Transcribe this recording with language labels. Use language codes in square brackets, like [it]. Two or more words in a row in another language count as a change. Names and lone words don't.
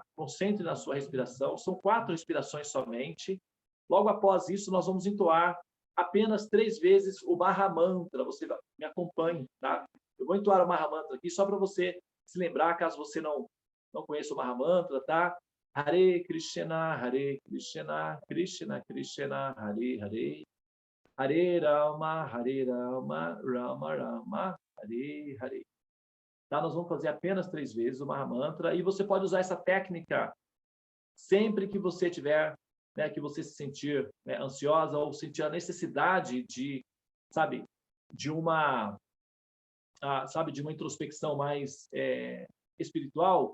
[pt] Concentre na sua respiração. São 4 respirações somente. Logo após isso, nós vamos entoar apenas 3 vezes o Mahamantra. Você me acompanhe, tá? Eu vou entoar o Mahamantra aqui só para você se lembrar, caso você não conheça o Mahamantra, tá? [sa] हरे कृष्ण कृष्ण कृष्ण हरे हरे हरे राम राम राम हरे हरे. [pt] Tá? Nós vamos fazer apenas 3 vezes o Mahamantra, e você pode usar essa técnica sempre que você tiver, né, que você se sentir ansiosa ou sentir a necessidade de uma introspecção mais espiritual.